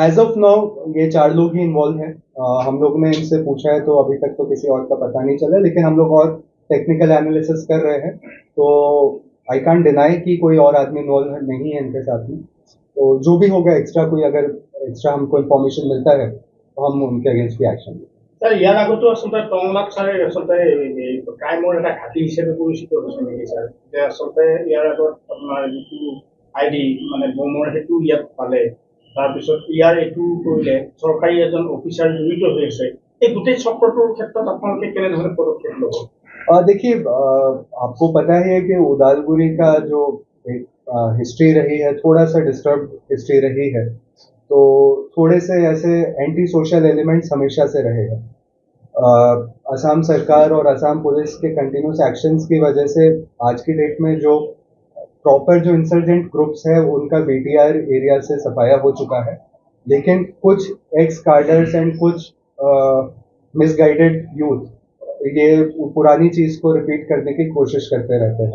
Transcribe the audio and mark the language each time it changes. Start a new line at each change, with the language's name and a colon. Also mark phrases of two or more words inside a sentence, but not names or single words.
English: as of now
Hindi: ये 4 लोग ही इन्वॉल्व हैं। हम लोग ने इनसे पूछा है तो अभी तक तो किसी और का पता नहीं चला लेकिन हम लोग और
English: technical analysis
Hindi: कर रहे हैं तो
English: I can't deny
Hindi: कि कोई और आदमी इन्वॉल्व नहीं है इनके साथ में। तो जो भी होगा एक्स्ट्रा कोई अगर एक्स्ट्रा हमको इन्फॉर्मेशन मिलता है तो हम उनके अगेंस्ट भी एक्शन लेंगे।
Assamese: सर ইয়াৰ আগতো আচলতে টংলাক ছাৰে আচলতে ক্ৰাইমৰ এটা ঘাটি হিচাপে পৰিচিত হৈছে নেকি ছাৰ? যে আচলতে ইয়াৰ আগত আপোনাৰ যিটো আইডি মানে বোমৰ সেইটো ইয়াত পালে তাৰপিছত ইয়াৰ এইটো কৰিলে চৰকাৰী এজন অফিচাৰ জড়িত হৈ আছে এই গোটেই চক্ৰটোৰ ক্ষেত্ৰত আপোনালোকে কেনেধৰণে পদক্ষেপ ল'ব?
Hindi: देखिए आपको पता ही है कि उदालगुरी का जो एक हिस्ट्री रही है थोड़ा सा
English: disturb history
Hindi: रही है तो थोड़े से ऐसे
English: anti social elements
Hindi: हमेशा से रहेगा। असम सरकार और असम पुलिस के
English: continuous actions
Hindi: की वजह से आज की डेट में जो प्रॉपर जो
English: insurgent groups
Hindi: है उनका
English: BTR area
Hindi: से सफाया हो चुका है लेकिन कुछ
English: ex cadres and
Hindi: कुछ
English: misguided youth
Hindi: ये पुरानी चीज को रिपीट करने की कोशिश करते रहते हैं।